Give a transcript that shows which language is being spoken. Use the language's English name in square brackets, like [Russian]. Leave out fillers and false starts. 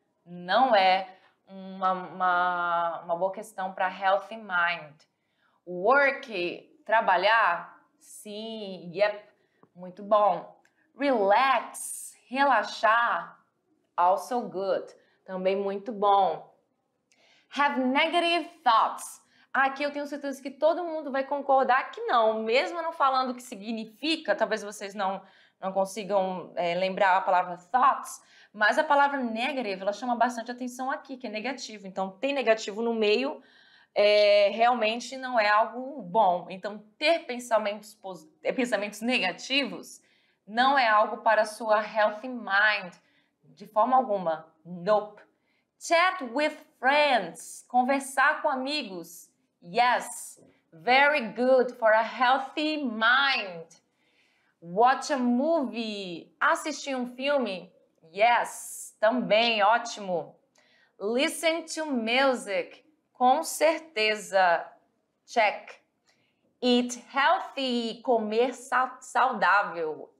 [Portuguese] Não é uma boa questão para [English] healthy mind. [Portuguese] Work, trabalhar? Sim, yep, muito bom. Relax, relaxar? [English] Also good, [Portuguese] também muito bom. [English] Have negative thoughts? [Portuguese] Aqui eu tenho certeza que todo mundo vai concordar que não, mesmo não falando o que significa, talvez vocês não consigam lembrar a palavra thoughts, mas a palavra negative, ela chama bastante atenção aqui, que é negativo. Então, tem negativo no meio, realmente não é algo bom. Então, ter pensamentos negativos não é algo para a sua [English] healthy mind, [Portuguese] de forma alguma. [English] Nope. Chat with friends, [Portuguese] conversar com amigos. [English] Yes, very good for a healthy mind. Watch a movie, [Portuguese] assistir um filme. [English] Yes, [Portuguese] também ótimo. [English] Listen to music, [Portuguese] com certeza. [English] Check. Eat healthy, [Portuguese] comer saudável.